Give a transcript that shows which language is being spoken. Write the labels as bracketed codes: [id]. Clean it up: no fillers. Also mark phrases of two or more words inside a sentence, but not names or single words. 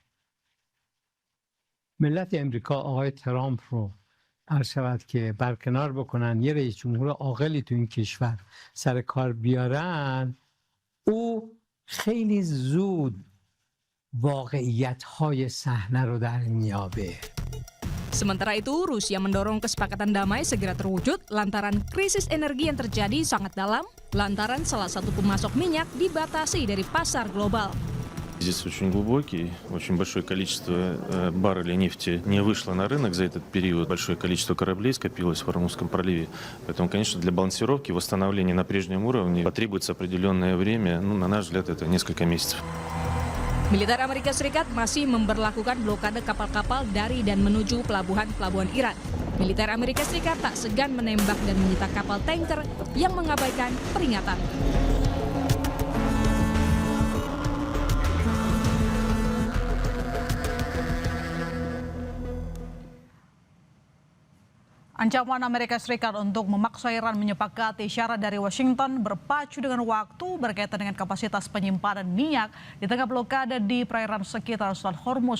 [fa] ملت امریکا آقای ترامپ رو عرض شود که برکنار بکنن، یه رئیس جمهور عاقلی تو این کشور سر کار بیارن، او خیلی زود واقعیت‌های صحنه رو در میابه. [id] Sementara itu, Rusia mendorong kesepakatan damai segera terwujud lantaran krisis energi yang terjadi sangat dalam, lantaran salah satu pemasok minyak dibatasi dari pasar global. [ru] Кризис очень глубокий, очень большое количество баррелей нефти не вышло на рынок за этот период. Большое количество кораблей скопилось в Ормузском проливе. Поэтому, конечно, для балансировки, восстановления на прежнем уровне потребуется определенное время. На наш взгляд, это несколько месяцев. [id] Militer Amerika Serikat masih memberlakukan blokade kapal-kapal dari dan menuju pelabuhan-pelabuhan Iran. Militer Amerika Serikat tak segan menembak dan menyita kapal tanker yang mengabaikan peringatan. Ancaman Amerika Serikat untuk memaksa Iran menyepakati syarat dari Washington berpacu dengan waktu berkaitan dengan kapasitas penyimpanan minyak di tengah blokade di perairan sekitar Selat Hormuz.